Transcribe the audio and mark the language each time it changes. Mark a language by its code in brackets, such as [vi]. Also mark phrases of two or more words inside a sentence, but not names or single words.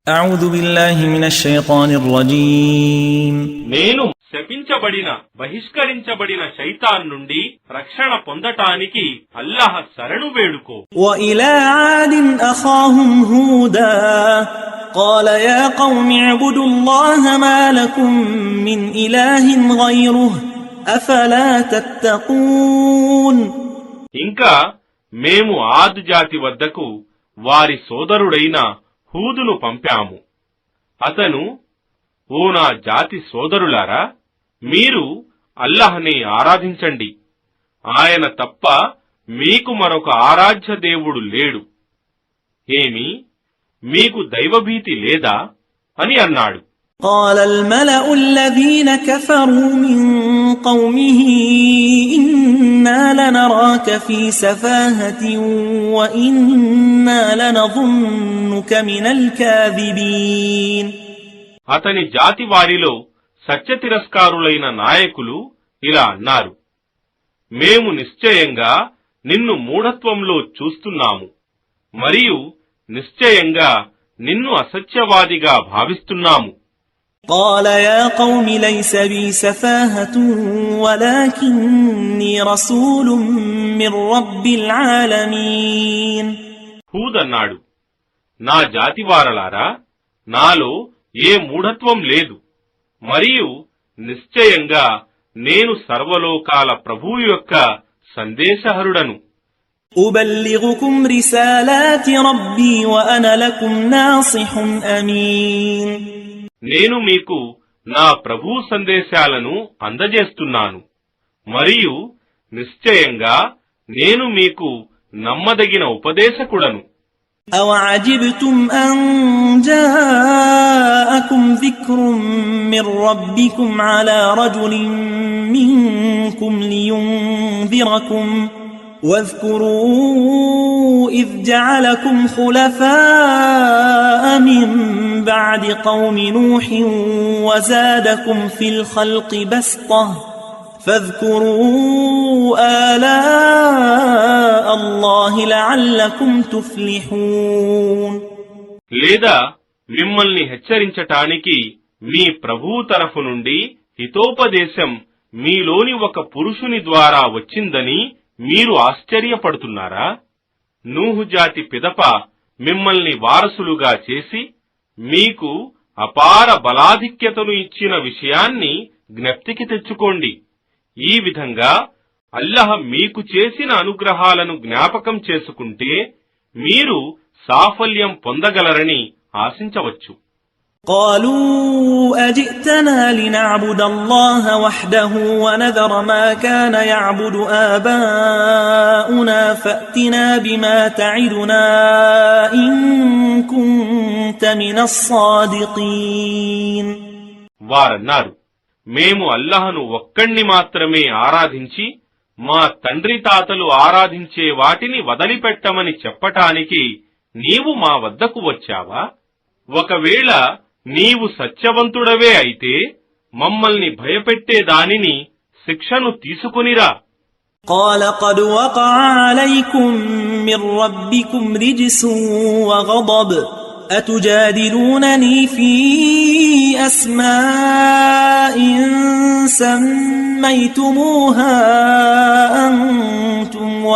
[ar] أعوذ بالله من الشيطان الرجيم [te] నేను శపించబడిన బహిష్కరించబడిన శైతాన్ నుండి రక్షణ పొందటానికి అల్లాహ్ శరణు వేడుకో. [ar] وإلى عاد أخاهم هودا قال يا قوم اعبدوا الله ما لكم من إله غيره أفلا تتقون. [te] ఇంకా మేము ఆద్ జాతి వద్దకు వారి సోదరుడైన హూదును పంపాము. అతను, ఓ నా జాతి సోదరులారా, మీరు అల్లాహ్ని ఆరాధించండి, ఆయన తప్ప మీకు మరొక ఆరాధ్య దేవుడు లేడు. ఏమి, మీకు దైవభీతి లేదా అని అన్నాడు. [ar] قال الملأ الذين كفروا من قومه إنا لنراك في سفاهة وإنا لنظنك من الكاذبين. [te] అతని జాతి వారిలో సత్యతిరస్కారులైన నాయకులు ఇలా అన్నారు, మేము నిశ్చయంగా నిన్ను మూఢత్వంలో చూస్తున్నాము మరియు నిశ్చయంగా నిన్ను అసత్యవాదిగా భావిస్తున్నాము. [ar] قال يا قوم ليس بي سفاهة ولكني رسول من رب العالمين. [te] హూద్ అన్నాడు, నా జాతివారలారా, నాలో ఏ మూఢత్వం లేదు మరియు నిశ్చయంగా నేను సర్వలోకాల ప్రభువు యొక్క సందేశహరుడను. [ar] أبلغكم رسالات ربي وأنا لكم ناصح أمين. [te] నేను మీకు నా ప్రభు సందేశాలను అందజేస్తున్నాను మరియు నిశ్చయంగా నేను మీకు నమ్మదగిన ఉపదేశకుడను. [ar] أوعجبتم أن جاءكم ذكر من ربكم على رجل منكم لينذركم واذكروا إذ جعلكم خلفاء من بعد قوم نوح وزادكم في الخلق بسطة فاذكروا آلاء الله لعلكم تفلحون. [te] లేదా మిమ్మల్ని హెచ్చరించటానికి మీ ప్రభువు తరఫు నుండి హితోపదేశం మీలోని ఒక పురుషుని ద్వారా వచ్చిందని మీరు ఆశ్చర్యపడుతున్నారా? నూహు జాతి పిదప మిమ్మల్ని వారసులుగా చేసి మీకు అపార బలాధిక్యతను ఇచ్చిన విషయాన్ని జ్ఞప్తికి తెచ్చుకోండి. ఈ విధంగా అల్లాహ్ మీకు చేసిన అనుగ్రహాలను జ్ఞాపకం చేసుకుంటే మీరు సాఫల్యం పొందగలరని ఆశించవచ్చు. [ar] قالوا أجئتنا لنعبد الله وحده ونذر ما كان يعبد آباؤنا فأتنا بما تعدنا إن كنت من الصادقين. [te] వారన్నారు, మేము అల్లాహ్ను ఒక్కణ్ణి మాత్రమే ఆరాధించి మా తండ్రి తాతలు ఆరాధించే వాటిని వదిలిపెట్టమని చెప్పటానికి నీవు మా వద్దకు వచ్చావా? ఒకవేళ నీవు సత్యవంతుడవే అయితే మమ్మల్ని భయపెట్టే దానిని శిక్షను తీసుకునిరా. [ar] قال قد وقع عليكم من ربكم رجس وغضب أتجادلونني في أسماء سميتموها أنتم